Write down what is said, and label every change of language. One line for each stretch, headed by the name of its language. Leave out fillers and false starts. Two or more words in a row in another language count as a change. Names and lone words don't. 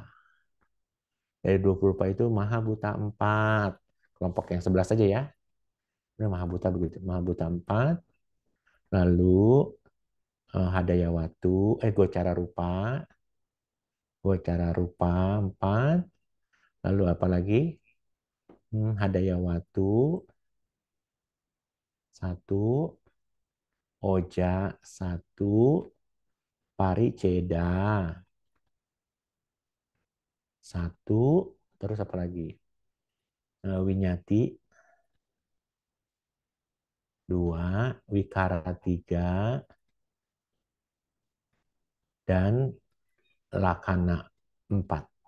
Indonesian: Dari 20 rupa itu Mahabuta 4. Kelompok yang 11 saja ya. Ini Mahabuta begitu. Mahabuta 4. Lalu Hadayawatu,
Pali: Gocara Rupa. Gocara Rupa 4.
Indonesian: Lalu apa lagi? Hadayawatu 1. Oja 1. Pariceda 1. Terus apa lagi? Winyati 2, Wikara 3, dan Lakana 4.